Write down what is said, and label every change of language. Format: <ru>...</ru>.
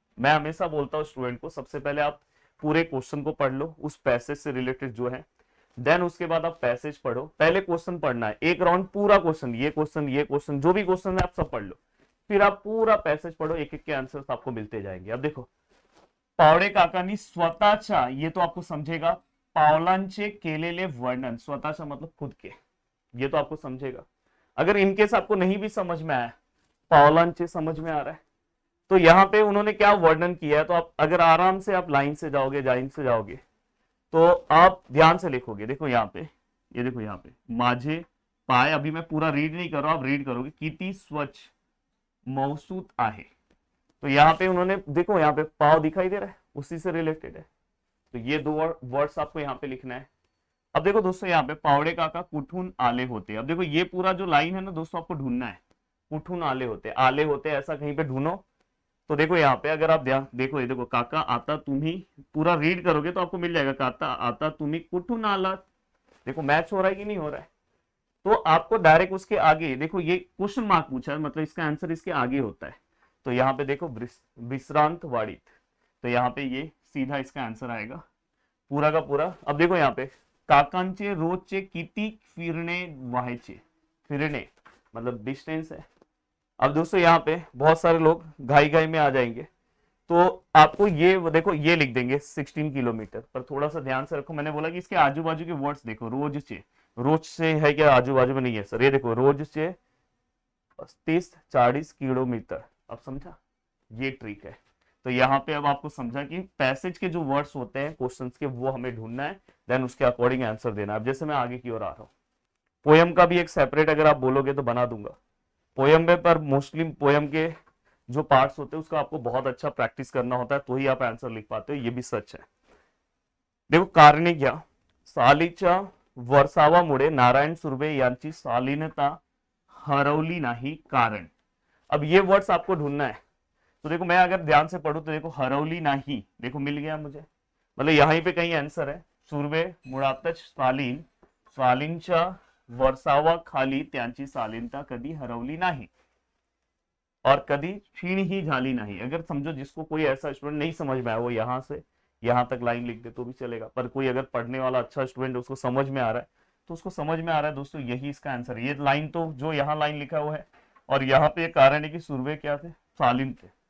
<hi>मैं हमेशा बोलता हूँ स्टूडेंट को, सबसे पहले आप पूरे क्वेश्चन को पढ़ लो, उस पैसेज से रिलेटेड जो है, देन उसके बाद आप पैसेज पढ़ो। पहले क्वेश्चन पढ़ना है, एक राउंड पूरा क्वेश्चन, ये क्वेश्चन ये क्वेश्चन जो भी क्वेश्चन है आप सब पढ़ लो, फिर आप पूरा पैसेज पढ़ो, एक एक के आंसर्स आपको मिलते जाएंगे। अब देखो,</hi> <mr>पावड़े काकांनी स्वतःच्या,</mr> <hi>ये तो आपको समझेगा,</hi> <mr>पावलांचे केलेले वर्णन, स्वतःच्या</mr> <hi>मतलब खुद के, ये तो आपको समझेगा। अगर इनकेस आपको नहीं भी समझ में आया, पावलांचे समझ में आ रहा है, तो यहाँ पे उन्होंने क्या वर्णन किया है, तो आप अगर आराम से आप लाइन से जाओगे, लाइन से जाओगे, तो आप ध्यान से लिखोगे। देखो यहाँ पे, ये देखो यहाँ पे,</hi> <mr>माझे पाय,</mr> <hi>अभी मैं पूरा रीड नहीं कर रहा, आप रीड करोगे,</hi> <mr>किती स्वच्छ मौसूत आहे।</mr> <hi>तो यहाँ पे उन्होंने देखो, यहाँ पे पाव दिखाई दे रहा है, उसी से रिलेटेड है। तो ये दो वर्ड्स आपको यहाँ पे लिखना है। अब देखो दोस्तों यहाँ पे</hi> <mr>पावड़े काका कुठून आले होते।</mr> <hi>अब देखो ये पूरा जो लाइन है ना दोस्तों, आपको ढूंढना है,</hi> <mr>कुठून आले होते, आले होते</mr> <hi>ऐसा कहीं पे ढूंढो। तो देखो यहाँ पे अगर आप ध्यान देखो, ये देखो,</hi> <mr>काका आता तुम्ही,</mr> <hi>पूरा रीड करोगे तो आपको मिल जाएगा,</hi> <mr>काका आता तुम्ही कुठून आला।</mr> <hi>देखो मैच हो रहा है कि नहीं हो रहा है, तो आपको डायरेक्ट उसके आगे देखो, ये क्वेश्चन मार्क पूछा है, मतलब इसका आंसर इसके आगे होता है। तो यहाँ पे देखो</hi> <mr>विश्रांत वाड़ित,</mr> <hi>तो यहाँ पे ये सीधा इसका आंसर आएगा पूरा का पूरा। अब देखो यहाँ पे,</hi> <mr>काकांचे रोजचे किती फिरणे व्हायचे,</mr> <hi>फिरणे मतलब डिस्टेंस है। अब दोस्तों यहाँ पे बहुत सारे लोग घाई घाई में आ जाएंगे, तो आपको ये देखो ये लिख देंगे 16 किलोमीटर। पर थोड़ा सा ध्यान से रखो, मैंने बोला कि इसके आजू बाजू के वर्ड्स देखो, रोज से, रोज से है क्या आजू बाजू में, नहीं है सर, ये देखो रोज से 30-40 किलोमीटर। अब समझा, ये ट्रिक है। तो यहाँ पे अब आपको समझा कि पैसेज के जो वर्ड्स होते हैं क्वेश्चंस के, वो हमें ढूंढना है, देन उसके अकॉर्डिंग आंसर देना है। अब जैसे मैं आगे की ओर आ रहा हूँ, पोयम का भी एक सेपरेट अगर आप बोलोगे तो बना दूंगा पोयम में, पर मोस्टली पोयम के जो पार्ट्स होते हैं उसका आपको बहुत अच्छा प्रैक्टिस करना होता है, तो ही आप आंसर लिख पाते हो, ये भी सच है। देखो</hi> <mr>कारणे घ्या, सालीच्या वर्षावामुळे नारायण सुर्वे यांची शालीनता हरवली नहीं कारण।</mr> <hi>अब ये वर्ड्स आपको ढूंढना है। तो देखो मैं अगर ध्यान से पढ़ू तो देखो</hi> <mr>हरवली नाही,</mr> <hi>देखो मिल गया मुझे, मतलब यहीं पे कहीं आंसर है।</hi> <mr>सुर्वे मुळातच शालीन, शालीनच्या वर्षावा खाली त्यांची शालीनता कधी हरवली नाही</mr> <hi>और कभी</hi> <mr>क्षीण ही झाली नहीं।</mr> <hi>अगर समझो जिसको कोई ऐसा स्टूडेंट नहीं समझ में आया वो यहाँ से यहाँ तक लाइन लिख दे तो भी चलेगा, पर कोई अगर पढ़ने वाला अच्छा स्टूडेंट उसको समझ में आ रहा है तो उसको समझ में आ रहा है दोस्तों, यही इसका आंसर है। ये लाइन तो जो यहाँ लाइन लिखा हुआ है और यहाँ पे कारण है कि सुर्वे क्या थे, शालीन थे।</hi>